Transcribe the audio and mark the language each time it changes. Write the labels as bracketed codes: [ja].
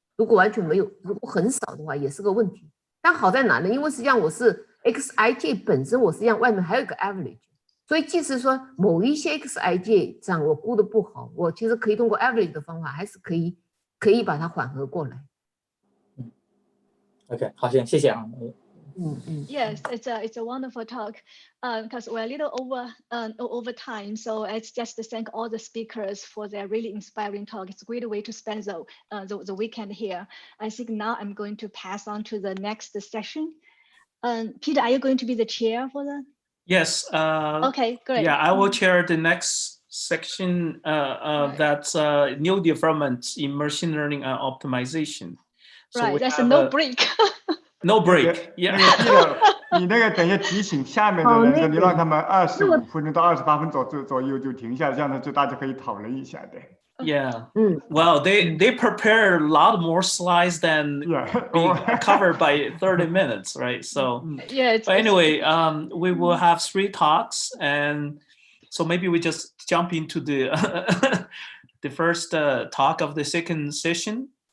[zh] 如果完全没有，如果很少的话，也是个问题。但好在哪呢？因为实际上我是 xij 本身，我实际上外面还有一个 average， 所以即使说某一些 xij 上我估的不好，我其实可以通过 average 的方法，还是可以把它缓和过来。 OK， 好，行，谢谢啊。 [en] Yes, it's a wonderful talk. Because we're a little over time, so it's just to thank all the speakers for their really inspiring talk. It's a great way to spend the weekend here. I think now I'm going to pass on to the next session. Peter, are you going to be the chair for that? Yes. Okay, great. Yeah, I will chair the next section. That's new developments in machine learning and optimization. So right, that's a no break. No break. Yeah. [zh] 你那个等一下提醒下面的人，你让他们25分钟到28分左右就停下，这样呢就大家可以讨论一下，对。 [en] Yeah. Well, they prepare a lot more slides than being covered by 30 minutes, right? So but anyway, we will have 3 talks, and so maybe we just jump into the the first talk of the second session.